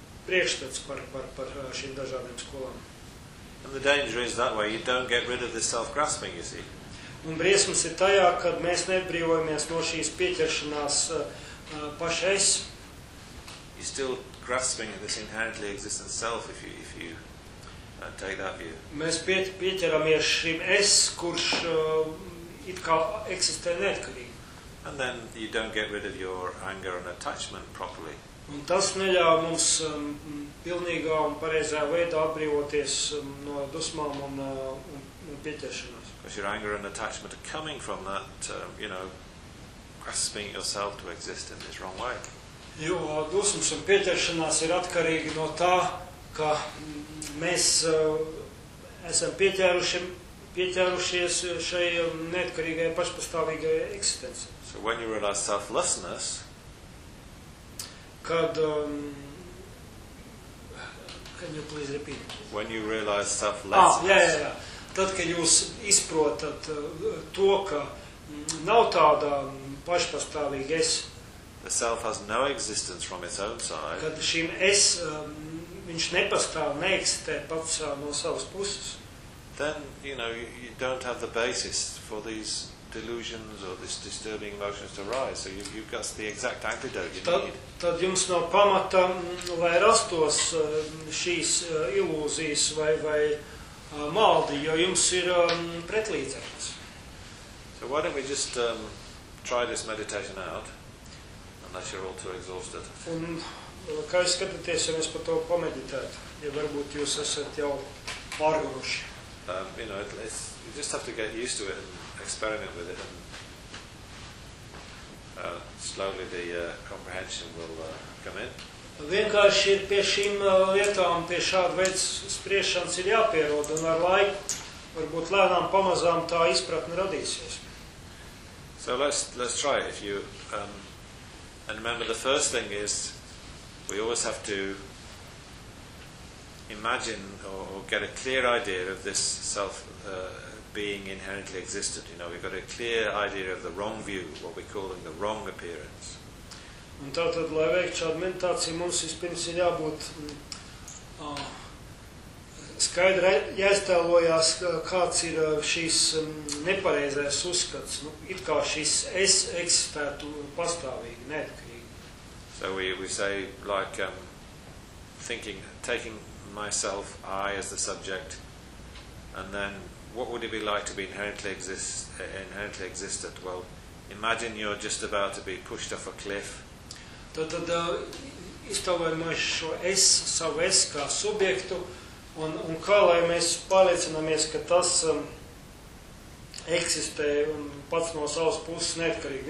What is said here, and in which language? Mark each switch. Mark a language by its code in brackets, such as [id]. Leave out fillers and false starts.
[lv] priekšstats par šīm dažādām skolām. [en] And the danger is that way you don't get rid of this self-grasping, you see. [lv] Un briesmas ir tajā, kad mēs neatbrīvojamies no šīs pieķeršanās pašais. [en] You're still grasping at this inherently existent self if you take that view. [lv] Mēs pieķeramies šim es, kurš it kā eksistē neatkarīgi. [en] And then you don't get rid of your anger and attachment properly. [lv] Un tas neļauj mums pilnīgā un pareizā veidā atbrīvoties no dusmām un pieķeršanās. [en] Because your anger and attachment are coming from that, you know, grasping yourself to exist in this wrong way. [lv] Jo dusmas un pieķeršanās ir atkarīgi no tā, ka mēs esam pieķērušies šai neatkarīgajai pašpastāvīgajai eksistencei. [en] So when you realize selflessness, kad can you please repeat? When you realize selflessness. [lv] Tad, kad jūs izprotat to, ka nav tādā pašpastāvīga es. [en] The self has no existence from its own side. [lv] Kad šim es, viņš nepastāv, neeksistē pats no savas puses. [en] Then, you know, you don't have the basis for these delusions or this disturbing emotions to rise, so you've got the exact antidote you need. [lv] Tad jums nav pamata, lai rastos šīs ilūzijas vai maldi, jo jums ir pretlīdzeklis. [en] So why don't we just try this meditation out, unless you're all too exhausted. [lv] Un kā jūs skatāties, ja mēs par to pameditētu, ja varbūt jūs esat jau pārguruši? [en] You know, you just have to get used to it and experiment with it, and slowly the comprehension will come in. [lv] Vienkārši ir pie šīm lietām, pie šāda veids spriešanas ir jāpierod, un ar laiku, varbūt lēnām pamazām, tā izpratne radīsies. [en] So let's try it. If you, and remember, the first thing is, we always have to imagine or get a clear idea of this self being inherently existent. You know, we've got a clear idea of the wrong view, what we're calling the wrong appearance. [lv] Un tātad, lai veiktu šādu meditāciju, mums vispirms ir jābūt skaidri jāiztēlojās, kāds ir šīs nepareizais uzskats. Nu, it kā šis es eksistētu pastāvīgi, neatkarīgi. [en] So we say, like, thinking, taking myself, I as the subject, and then what would it be like to be inherently existent? Well, imagine you're just about to be pushed off a cliff. [lv] Tad iztaujamies šo es, savu es kā subjektu, un kā lai mēs pārliecināmies, ka tas eksistē un pats no savas puses neatkarīgi.